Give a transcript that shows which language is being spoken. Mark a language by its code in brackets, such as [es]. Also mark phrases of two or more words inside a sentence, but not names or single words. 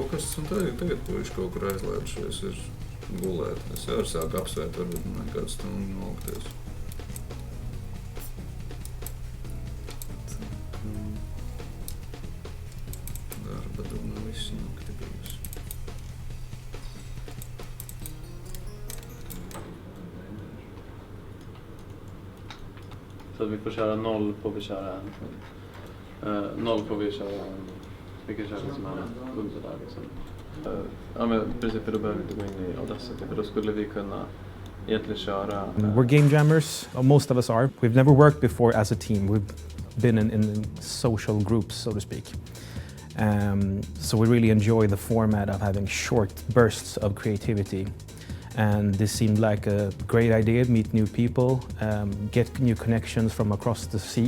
[lv] esmu tagad puiši kaut kur aizlēdušies ir gulēt. Es jau sāku apsvērt, varbūt man kādu stundu nolakties. Darba doma visu nakti bijusi. [sv] Så att vi får köra 0 får vi köra 0 får vi köra vi kan köra liksom alla punkter där liksom. Ja men precis, för då behöver vi inte gå in i Audacity för då skulle vi kunna egentligen köra. [en] We're game jammers, most of us are. We've never worked before as a team. We've been in social groups, so to speak. So we really enjoy the format of having short bursts of creativity. And this seemed like a great idea, meet new people, get new connections from across the sea.